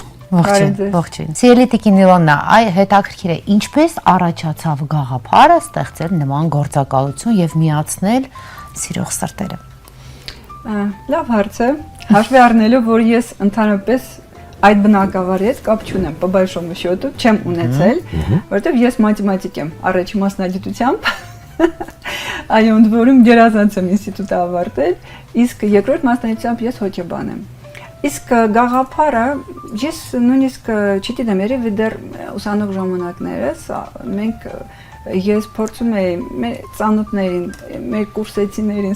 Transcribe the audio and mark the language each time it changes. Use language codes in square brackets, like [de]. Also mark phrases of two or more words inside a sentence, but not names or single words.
[hy] Ողջույն։ Սիրելի տիկին Իլոնա, այ հետաքրքիր է, ինչպես առաջացավ գաղափարը ստեղծել նման գործակալություն եւ միացնել սիրող սրտերը։ Լավ հարց է, հաշվի առնելով, որ ես ընդհանրապես այդ բնակավարի հետ կապ չունեմ, [ru] по большому счету, [hy] չեմ ունեցել, որովհետեւ ես մաթեմատիկ եմ առաջի մասնագիտությամբ։ Այո, ընդ որում գերազանց եմ ինստիտուտը ավարտել, իսկ երկրորդ մասնագիտությամբ ես հոգեբան եմ։ Իսկ գաղափարը ես նույնիսկ չգիտեմ, երևի դեռ ուսանող ժամանակներս մենք ես փորձում էի մեր ծանոթներին, մեր կուրսեցիներին